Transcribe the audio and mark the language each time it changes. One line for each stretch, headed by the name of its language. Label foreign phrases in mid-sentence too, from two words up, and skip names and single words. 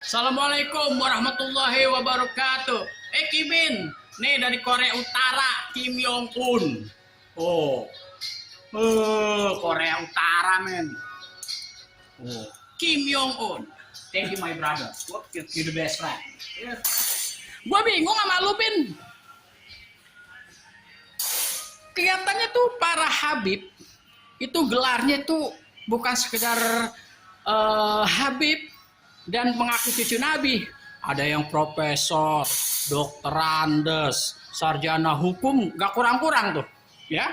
Arabic: Assalamualaikum warahmatullahi wabarakatuh.
Indonesian: Kimin, nih dari Korea Utara, Kim Jong Un. Oh, Korea Utara men. Oh, Kim Jong Un.
English: Thank you my brother. You the best friend. Yeah.
Indonesian: Gua bingung sama lu Pin. Kelihatannya tuh para Habib itu gelarnya tuh bukan sekedar Habib dan mengaku cucu Nabi. Ada yang profesor, dokter Andes, sarjana hukum, gak kurang-kurang tuh, ya.